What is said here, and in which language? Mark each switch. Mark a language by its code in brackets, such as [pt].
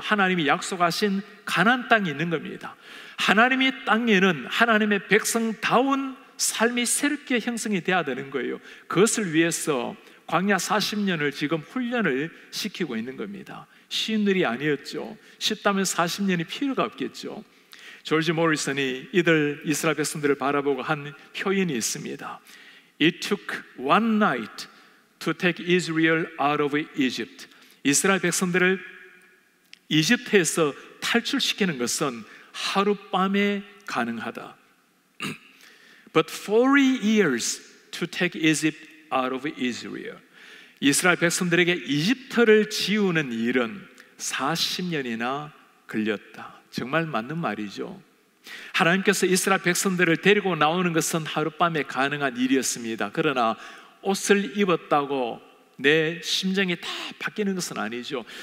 [ko] 하나님이 약속하신 가나안 땅이 있는 겁니다. 하나님의 땅에는 하나님의 백성다운 삶이 새롭게 형성이 돼야 되는 거예요. 그것을 위해서 광야 40년을 지금 훈련을 시키고 있는 겁니다. 쉬운 일이 아니었죠. 쉽다면 40년이 필요가 없겠죠. 조지 모리슨이 이들 이스라엘 백성들을 바라보고 한 표현이 있습니다. [en] It took one night to take Israel out of Egypt. [ko] 이스라엘 백성들을 이집트에서 탈출시키는 것은 하룻밤에 가능하다. [en] But 40 years to take Egypt out of Israel. [ko] 이스라엘 백성들에게 이집트를 지우는 일은 40년이나 걸렸다. 정말 맞는 말이죠. 하나님께서 이스라엘 백성들을 데리고 나오는 것은 하룻밤에 가능한 일이었습니다. 그러나 옷을 입었다고 내 심정이 다 바뀌는 것은 아니죠.